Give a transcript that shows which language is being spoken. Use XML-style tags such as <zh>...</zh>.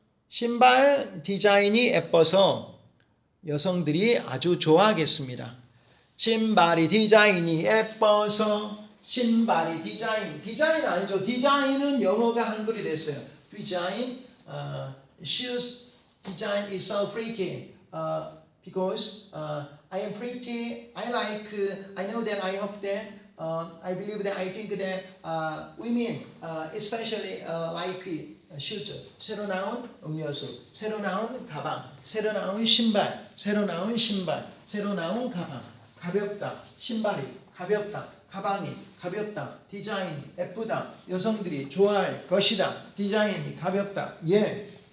<ko>신발 디자인이 예뻐서 여성들이 아주 좋아하겠습니다. 신발이 디자인이 예뻐서 신발이 디자인 알죠? 디자인은 영어가 한글이 됐어요.</ko> <en>디자인, shoes design is so pretty because I am pretty. I like. I know that. I hope that. I believe that. I think that women, especially like shoes.</en> <ko>새로 나온 음료수, 새로 나온 가방, 새로 나온 신발, 새로 나온 신발, 새로 나온 가방. 가볍다. 신발이 가볍다. 가방이 가볍다. 디자인이 예쁘다. 여성들이 좋아할 것이다. 디자인이 가볍다. 예.</ko>